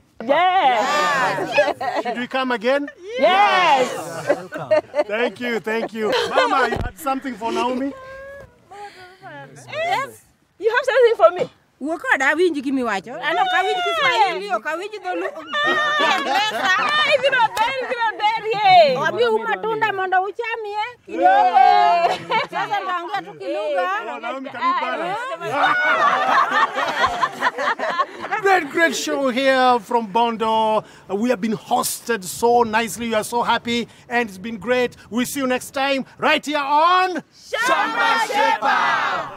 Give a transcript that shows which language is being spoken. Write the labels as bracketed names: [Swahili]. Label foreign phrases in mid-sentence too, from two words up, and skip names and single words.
[English] Yes. Should we come again? Yes. Thank you. Mama, you had something for Naomi? Yes. You have something for me? [Luo (Kenya and Tanzania)] Woka da winji kimi wacho. Ano ka winji Kiswahili o ka winji dholu. Ibiro ber ye. Abi matunda mondo uchamie kidogo. [Swahili] Sasa naongea tu kilugha. [English] Naomi, can you balance? Great show here from Bondo. We have been hosted so nicely. We are so happy and it's been great. We'll see you next time right here on Shamba Shepa.